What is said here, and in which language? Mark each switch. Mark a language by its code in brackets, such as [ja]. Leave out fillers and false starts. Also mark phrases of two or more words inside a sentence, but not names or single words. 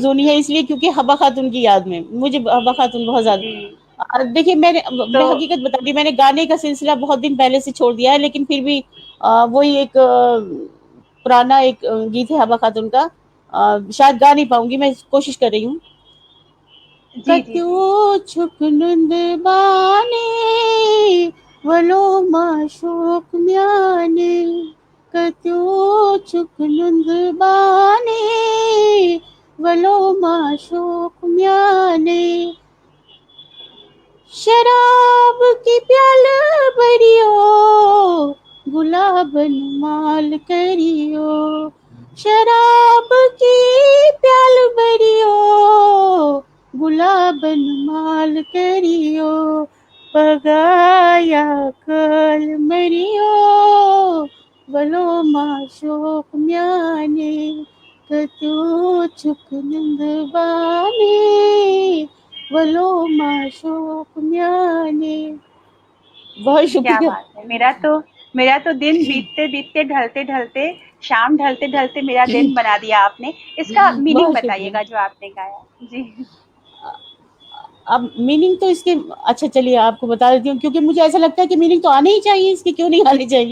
[ur] زونی ہے اس لیے کیونکہ حبہ خاتون کی یاد میں مجھے حبہ خاتون بہت جی، زیادہ۔ دیکھیے تو میں حقیقت بتا دی، میں نے گانے کا سلسلہ بہت دن پہلے سے چھوڑ دیا ہے، لیکن پھر بھی وہی ایک پرانا ایک گیت ہے حبہ خاتون کا، شاید گا نہیں پاؤں گی، میں کوشش کر رہی ہوں۔ جی جی جی، [ks] کتو چھک نند بانے ولو معشوق میانے، کتو چھک نند بانے ولو معشوق میانے، شراب کی پیال بریو گلابن مال کریو، شراب کی پیال بریو گلابن مال کریو، پگایا کل مریو ولو معشوق میانے، کتو چھک نند بانے ولو معشوق میانے۔ [ur] بہت کیا شکریہ۔ بات ہے، میرا تو دن بیتتے بیتتے ڈھلتے ڈھلتے، شام ڈھلتے ڈھلتے میرا دن بنا دیا آپ نے۔ اس کا میننگ بہت بتائیے شکریہ۔ گا جو آپ نے گایا۔ جی، اب میننگ تو اس کے، اچھا چلیے آپ کو بتا دیتی ہوں، کیونکہ مجھے ایسا لگتا ہے کہ میننگ تو آنے ہی چاہیے، اس کے کیوں نہیں آنے چاہیے؟